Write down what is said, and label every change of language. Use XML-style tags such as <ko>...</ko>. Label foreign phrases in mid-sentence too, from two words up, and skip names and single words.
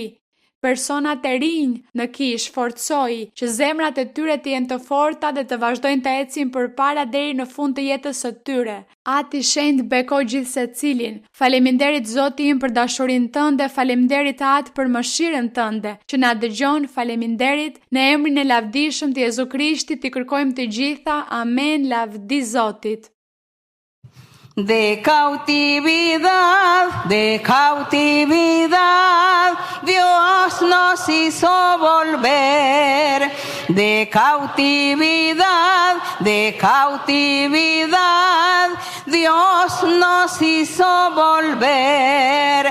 <sq>Personat e rinj në kish, forcoj, që zemrat e tyre të jenë të forta dhe të vazhdojnë të ecin përpara deri në fund të jetës së tyre. Ati i shenjtë beko gjithsecilin. Faleminderit, Zoti im, për dashurinë tënde, faleminderit Atë për mëshirën tënde që na dëgjon. Faleminderit në emrin e lavdishëm të Jezu Krishtit, i kërkojmë të gjitha. Amen. Lavdi Zotit.</sq> <es>De cautividad, Dios nos hizo volver. De cautividad, Dios nos hizo volver.</es>